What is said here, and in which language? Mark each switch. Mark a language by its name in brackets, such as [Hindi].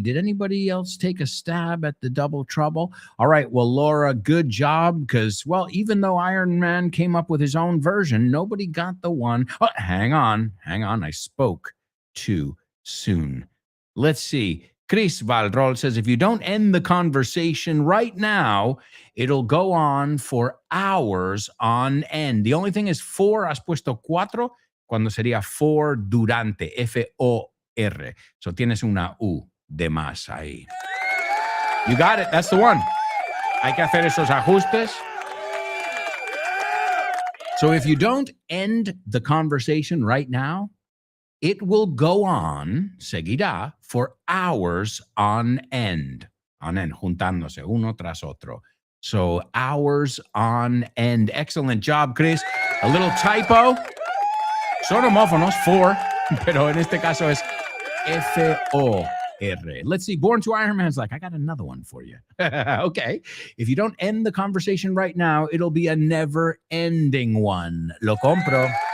[English] Did anybody else take a stab at the double trouble? All right, well, Laura, good job, because, well, even though Iron Man came up with his own version, nobody got the one. Oh, hang on. I spoke too soon. Let's see. Chris Valrol says, if you don't end the conversation right now, it'll go on for hours on end. The only thing is for, [Spanish] has puesto cuatro, cuando sería for durante, F-O-R. [English] So [Spanish] tienes una U de más ahí. [English] You got it. That's the one. [Spanish] Hay que hacer esos ajustes. [English] So if you don't end the conversation right now, it will go on, seguirá, for hours on end. [Spanish] On end, juntándose uno tras otro. [English] So hours on end. Excellent job, Chris. A little typo. [Spanish] Son homófonos, for, pero en este caso es F-O-R. [English] Let's see. Born to Iron Man's like, I got another one for you. Okay. If you don't end the conversation right now, it'll be a never-ending one. [Spanish] Lo compro.